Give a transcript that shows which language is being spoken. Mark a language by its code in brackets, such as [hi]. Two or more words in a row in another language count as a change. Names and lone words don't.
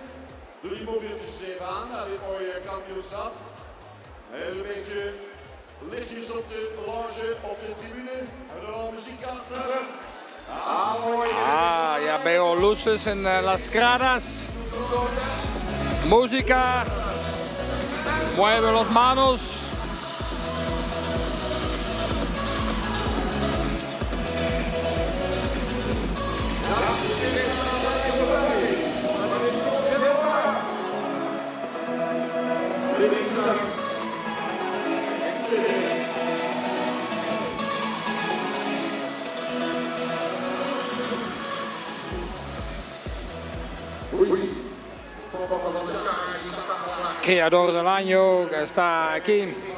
[nl] Doe die mobieltjes even aan naar dit mooie kampioenschap. Een beetje lichtjes op de lounge, op de tribune. En dan al muziek achter. [es] Ya veo luces en las gradas, música, mueve las manos. Creador del año está aquí,